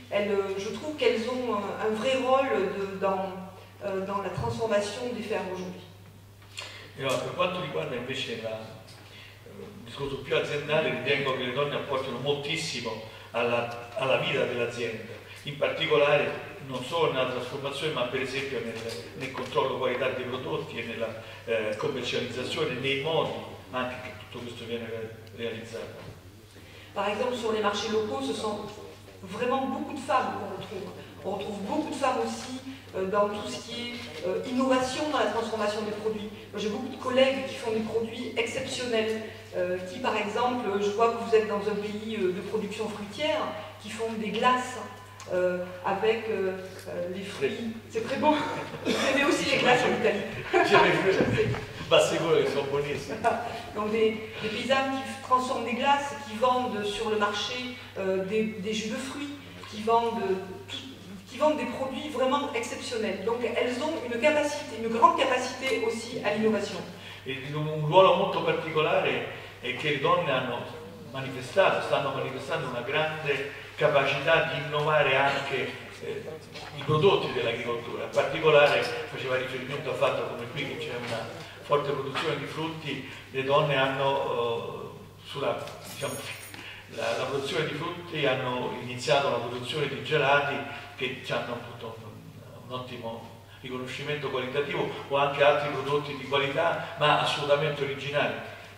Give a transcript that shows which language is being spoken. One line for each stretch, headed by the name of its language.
French: Je trouve qu'elles ont un vrai rôle dans la trasformation des fermes aujourd'hui.
Italian: Per quanto riguarda invece il discorso più aziendale, ritengo che le donne apportino moltissimo alla vita dell'azienda, in particolare non solo nella trasformazione ma per esempio nel controllo qualità dei prodotti e nella commercializzazione, nei modi anche che tutto questo viene realizzato.
French: Par exemple, sur les marchés locaux, ce sont vraiment beaucoup de femmes qu'on retrouve. On retrouve beaucoup de femmes aussi dans tout ce qui est innovation dans la transformation des produits. J'ai beaucoup de collègues qui font des produits exceptionnels, qui par exemple, je vois que vous êtes dans un pays de production fruitière, qui font des glaces avec les fruits. C'est très beau. Vous aimez aussi les glaces en Italie. Bah c'est vrai, ils sont
Italian: buonissimi.
French: Donc des paysannes qui transforment des glaces, qui vendent sur le marché des jus de fruits, qui vendent des produits vraiment exceptionnels. Donc elles ont une capacité, une grande capacité aussi à l'innovation.
Italian: Un ruolo molto particolare è che le donne stanno manifestando una grande capacità di innovare anche i prodotti dell'agricoltura. In particolare faceva riferimento al fatto come qui che c'è una forte produzione di frutti, le donne hanno sulla la produzione di frutti hanno iniziato la produzione di gelati che hanno avuto un ottimo riconoscimento qualitativo o anche altri prodotti di qualità ma assolutamente originali.